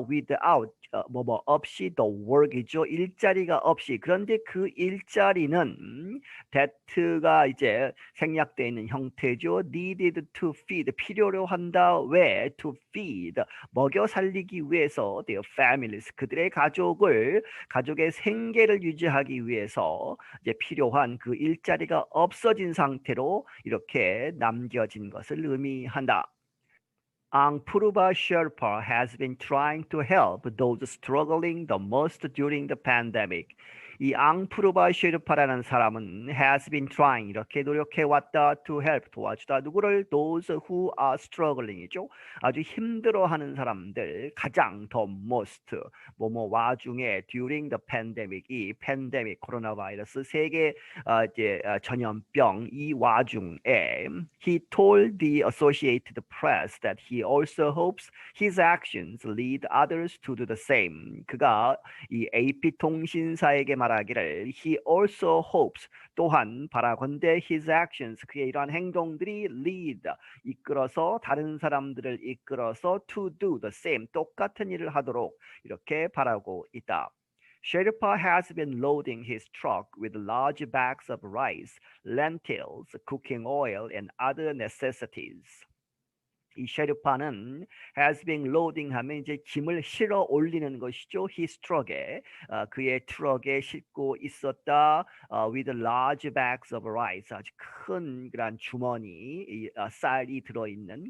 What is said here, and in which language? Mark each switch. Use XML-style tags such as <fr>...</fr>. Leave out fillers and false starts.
<en>without,</en> <ko>없이,</ko> <en>the work이죠.</en> <ko>일자리가 없이. 그런데 그 일자리는 that가 이제 생략되어 있는 형태죠.</ko> <en>needed to feed,</en> <ko>필요로 한다. 왜?</ko> <en>to feed,</en> <ko>먹여 살리기 위해서</ko> <en>their families,</en> <ko>그들의 가족의 생계를 유지하기 위해서 이제 필요한 그 일자리가 없어진 상태로 이렇게 남겨진 것을 의미한다.</ko> <en>Angpuruba Sherpa has been trying to help those struggling the most during the pandemic.</en> <ko>이 앙푸르바 셰르파라는 사람은</ko> <en>has been trying,</en> <ko>이렇게 노력해 왔다,</ko> <en>to help,</en> <ko>도와주다. 누구를?</ko> <en>those who are struggling</en> <ko>이죠. 아주 힘들어하는 사람들, 가장</ko> <en>the most,</en> <ko>와중에</ko> <en>during the pandemic,</en> <ko>이 팬데믹, 코로나 바이러스 세계 이제 전염병 이 와중에</ko> <en>he told the Associated Press that he also hopes his actions lead others to do the same.</en> <ko>그가 이 AP 통신사에게 말하기를</ko> <en>he also hopes,</en> <ko>또한 바라건대</ko> <en>his actions,</en> <ko>그의 이러한 행동들이 lead, 이끌어서 다른 사람들을 이끌어서</ko> <en>to do the same,</en> <ko>똑같은 일을 하도록 이렇게 바라고 있다.</ko> <en>Sherpa has been loading his truck with large bags of rice, lentils, cooking oil, and other necessities.</en> <ko>이 셰르파는</ko> <en>has been loading</en> <ko>하면 이제 짐을 실어 올리는 것이죠.</ko> <en>his truck</en> <ko>에, 그의 트럭에 싣고 있었다.</ko> <en>with large bags of rice,</en> <ko>아주 큰 그런 주머니, 쌀이 들어있는.</ko>